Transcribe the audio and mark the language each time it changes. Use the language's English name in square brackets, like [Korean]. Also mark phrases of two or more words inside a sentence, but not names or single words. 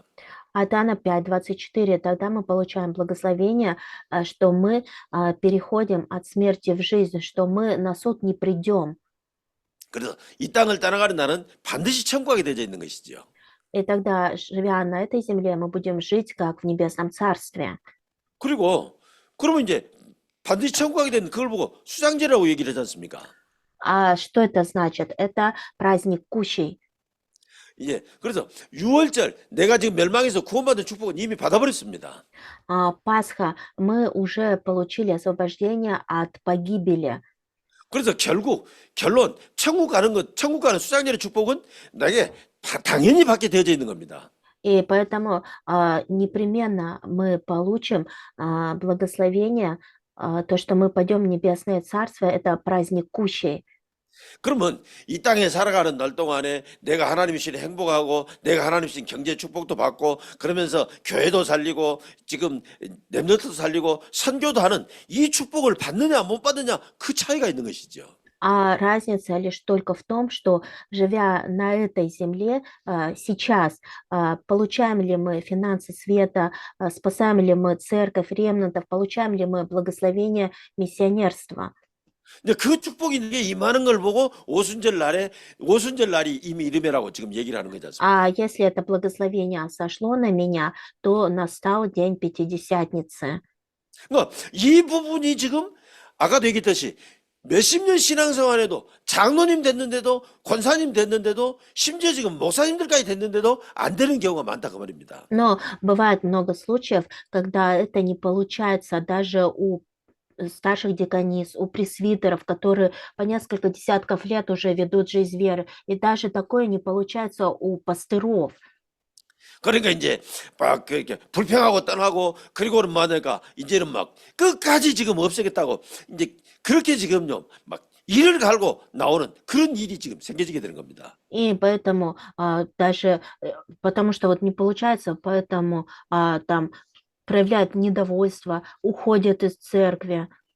[Russian] От Иоанна 5:24, тогда мы получаем благословение, что мы переходим от смерти в жизнь, что мы на суд не придем. [Korean] 그래서 이 땅을 떠나가는 나는 반드시 천국에 되어 있는 것이지요. [Russian] И тогда, живя на этой земле, мы будем жить как в небесном царстве. [Korean] 그리고 그러면 이제 반드시 천국에 되는 그걸 보고 수장제라고 얘기를 하지 않습니까? [Russian] Что это значит? Это праздник кущей. [Korean] 예, 그래서 6월절 내가 지금 멸망해서 구원받은 축복은 이미 받아버렸습니다. [Russian] Пасха, мы уже получили освобождение от погибели. [Korean] 그래서 결론 천국 가는 수장절의 축복은 나에게 당연히 받게 되어져 있는 겁니다. [Russian] И поэтому непременно мы получим благословение, то, что мы пойдем в небесное царство, это праздник кущей. [Korean] 그러면 이 땅에 살아가는 날 동안에 내가 하나님이 주신 행복하고 내가 하나님이 주신 경제 축복도 받고 그러면서 교회도 살리고 지금 렘넌트도 살리고 선교도 하는 이 축복을 받느냐 못 받느냐 그 차이가 있는 것이죠. [Russian] Разница лишь только в том, что, живя на этой земле сейчас, получаем ли мы финансы света, спасаем ли мы церковь, ремнантов, получаем ли мы благословение миссионерства. [Korean] 근데 그 축복이 이게 임하는 걸 보고 오순절 날이 이미 이름이라고 지금 얘기를 하는 거지 않습니까? [Russian] Если это благословение сошло на меня, то настал день Пятидесятницы. [Korean] 그러니까 이 부분이 지금 아까도 얘기했듯이 몇십 년 신앙생활에도 장로님 됐는데도 권사님 됐는데도 심지어 지금 목사님들까지 됐는데도 안 되는 경우가 많다 그 말입니다. [Russian] Но бывает много случаев, когда это не получается даже у старших деканис, у пресвитеров, которые по несколько десятков лет уже ведут жизнь веры. И даже такое не получается у пастыров. [Korean] 그러니까 이제 막 이렇게 불평하고 떠나고 그리고는 뭐하니까 이제는 막 끝까지 지금 없애겠다고 이제 그렇게 지금요 막 이를 갈고 나오는 그런 일이 지금 생겨지게 되는 겁니다. [Russian] И поэтому даже, потому что вот не получается, поэтому там проявляют недовольство, уходят из церкви.